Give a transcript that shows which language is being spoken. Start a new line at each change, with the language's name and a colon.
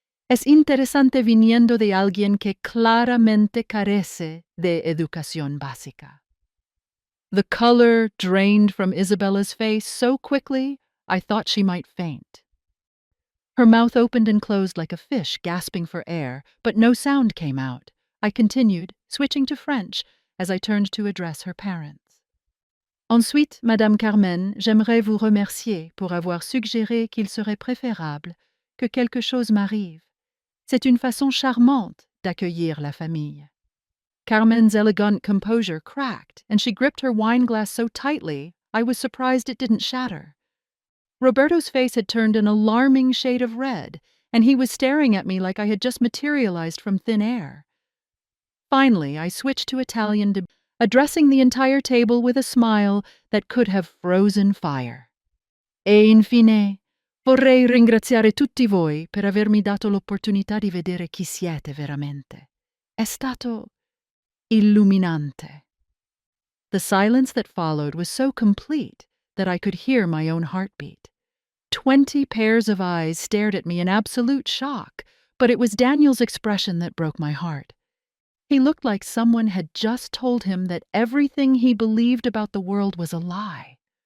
Spanish: Es interesante viniendo de alguien que claramente carece de educación básica."
English: The color drained from Isabella's face so quickly I thought she might faint. Her mouth opened and closed like a fish gasping for air, but no sound came out. I continued, switching to French, as I turned to address her parents.
French: "Ensuite, Madame Carmen, j'aimerais vous remercier pour avoir suggéré qu'il serait préférable que quelque chose m'arrive. C'est une façon charmante d'accueillir la famille."
English: Carmen's elegant composure cracked, and she gripped her wine glass so tightly I was surprised it didn't shatter. Roberto's face had turned an alarming shade of red, and he was staring at me like I had just materialized from thin air. Finally, I switched to Italian, addressing the entire table with a smile that could have frozen fire.
Italian: E infine, vorrei ringraziare tutti voi per avermi dato l'opportunità di vedere chi siete veramente. È stato illuminante.
English: The silence that followed was so complete that I could hear my own heartbeat. 20 pairs of eyes stared at me in absolute shock, but it was Daniel's expression that broke my heart. He looked like someone had just told him that everything he believed about the world was a lie.